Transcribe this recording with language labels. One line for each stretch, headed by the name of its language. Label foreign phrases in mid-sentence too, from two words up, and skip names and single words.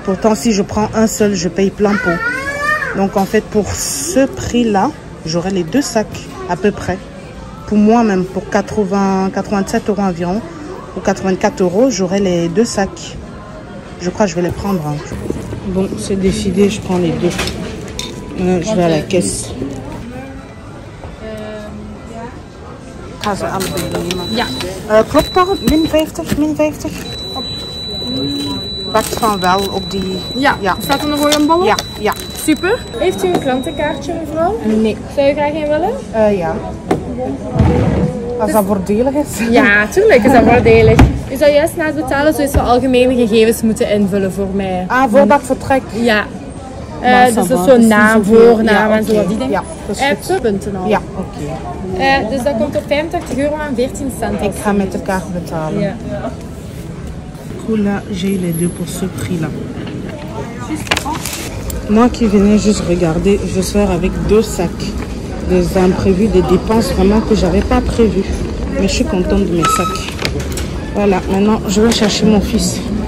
French: Pourtant, si je prends un seul, je paye plein pot. Donc, en fait, pour ce prix-là, j'aurai les deux sacs à peu près. Pour moi même, pour 87 € environ, pour 84 €, j'aurai les deux sacs. Je crois que je vais les prendre. Hein. Bon, c'est décidé, je prends les deux. Je vais à la caisse.
Dutch: Ja. Klopt dat? Min 50, min 50? Wacht van wel op die... Ja. Staat er nog een bal op? Ja, ja. Super. Heeft u een klantenkaartje, mevrouw? Nee. Zou u graag een willen? Ja. Als dat voordelig is. Ja, tuurlijk is dat voordelig. U zou juist na het betalen zo'n algemene gegevens moeten invullen voor mij. Ah, voordat ik vertrek? Ja. Dus dat is zo'n naam, voornaam en zo. Die dingen. Ja, dat is goed. Punten al. Ja, oké. Dus dat komt op 85 € en 14 cent. Ik ga met de kaart betalen. Ja.
French: Cool, là, j'ai les deux pour ce prix-là. Moi qui venais juste regarder, je sors avec deux sacs. Des imprévus, des dépenses vraiment que j'avais pas prévues. Mais je suis contente de mes sacs. Voilà, maintenant je vais chercher mon fils.